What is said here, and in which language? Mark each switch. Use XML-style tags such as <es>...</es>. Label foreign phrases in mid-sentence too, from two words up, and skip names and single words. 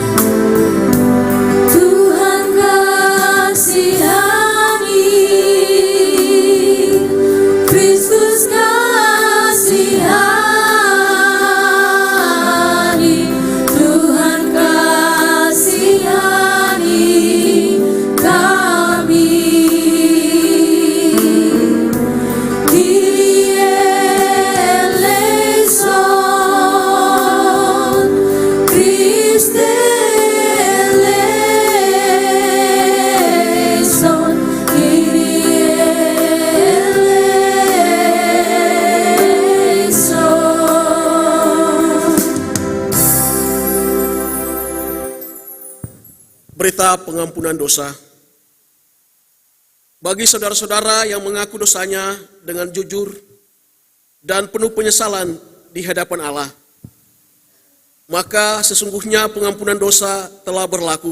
<id>Tuhan kasihani, Kristus kasihani, Tuhan kasihani kami.</id> <el>Κύριε ελέησον, Χριστέ ελέησον, Κύριε ελέησον.</el> <id>Berita pengampunan dosa. Bagi saudara-saudara yang mengaku dosanya dengan jujur dan penuh penyesalan di hadapan Allah, maka sesungguhnya pengampunan dosa telah berlaku.</id>